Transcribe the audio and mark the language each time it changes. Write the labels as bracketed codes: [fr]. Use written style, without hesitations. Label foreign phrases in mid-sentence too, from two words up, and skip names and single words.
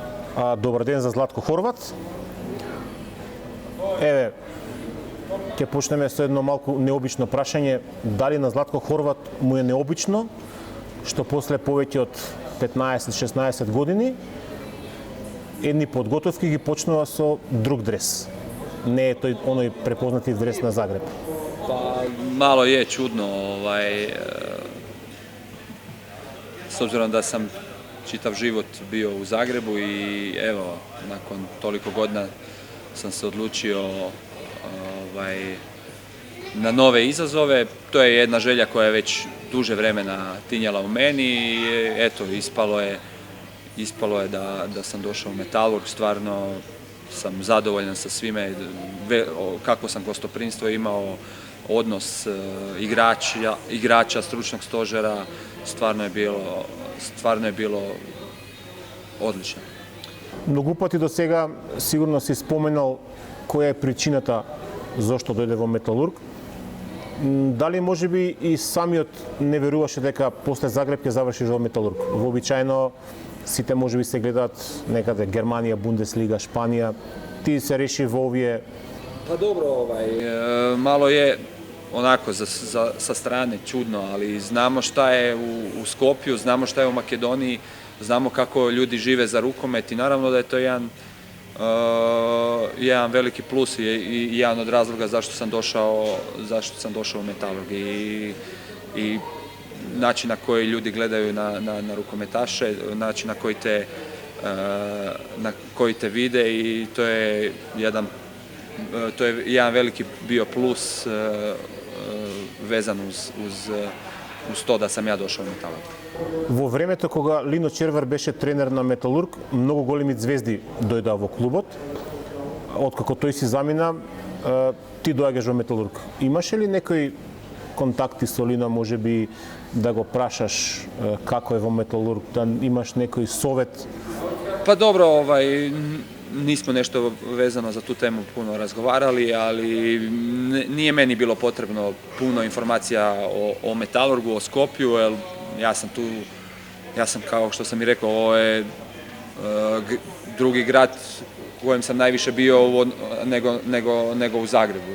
[mk] Добар ден за Златко Хорват. Еве, ќе почнеме со едно малку необично прашање. Дали на Златко Хорват му е необично што после повеќе од 15-16 години едни подготовки ги почнува со друг дрес? Не е тој оној препознати дрес на Загреб. [hr] Pa malo je čudno, s obzirom da sam čitav život bio u Zagrebu i evo, nakon toliko godina sam se odlučio na nove izazove. To je jedna želja koja je već duže vremena tinjala u meni i eto, ispalo je da sam došao u Metalurg. Stvarno sam zadovoljan sa svime, kako sam gostoprimstvo imao, odnos igrača, stručnog stožera, stvarno je bilo odlično. [mk] Многу пати до сега сигурно си споменал која е причината зошто дојде во Металург. Дали можеби и самиот не веруваше дека после Загреб ќе завршиш во Металург? Вообичаено сите можеби се гледаат некаде Германија, Бундеслига, Шпанија. Ти се реши во овие. [hr] Pa dobro, malo je onako sa strane čudno, ali znamo šta je u Skopju, znamo šta je u Makedoniji, znamo kako ljudi žive za rukomet i naravno da je to jedan veliki plus i jedan od razloga zašto sam došao u Metalurg i način na koji ljudi gledaju na rukometaše, način na koji te vide i to je jedan veliki bio plus vezan uz to da sam ja došao u Metalurg. [mk] Во времето кога Лино Червар беше тренер на Металург, многу големи звезди дојдоа во клубот. Откако тој си замина, ти доаѓаш во Металург. Имаше ли некои контакти со Лино, можеби да го прашаш како е во Металург, да имаш некој совет? [hr] Pa dobro, nismo nešto vezano za tu temu puno razgovarali, ali nije meni bilo potrebno puno informacija o Metalurgu, o Skopju, jer ja sam kao što sam i rekao, ovo je drugi grad u kojem sam najviše bio nego u Zagrebu.